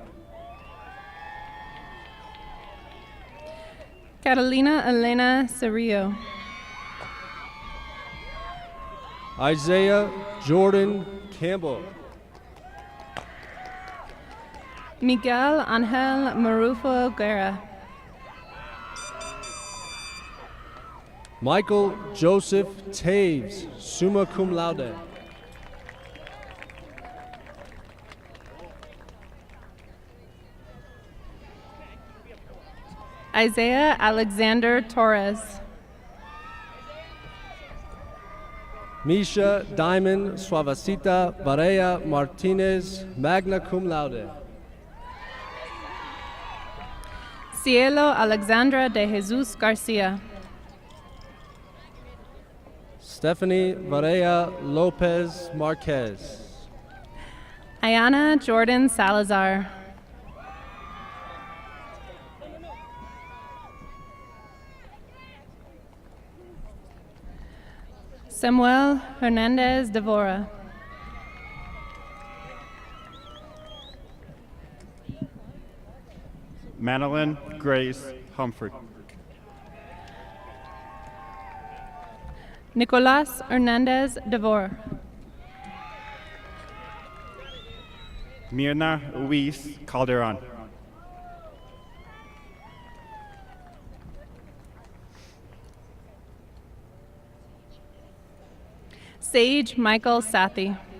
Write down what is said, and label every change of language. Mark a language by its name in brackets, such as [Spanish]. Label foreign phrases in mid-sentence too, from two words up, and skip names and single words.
[English] Catalina Elena Cerrillo. Isaiah Jordan Campbell. Miguel Angel Marufo Guerra. Michael Joseph Taves, [Latin] summa cum laude. [English] Isaiah Alexander Torres. Misha Diamond Suavecita Varea Martinez, [Latin] magna cum laude. [English] Cielo Alexandra de Jesus Garcia. Stephanie Varea Lopez Marquez. Ayana Jordan Salazar. Samuel Hernandez Devora. Madeline Grace Humphrey. Nicolas Hernandez Devor. Mirna Luis Calderon. Sage Michael Sathi.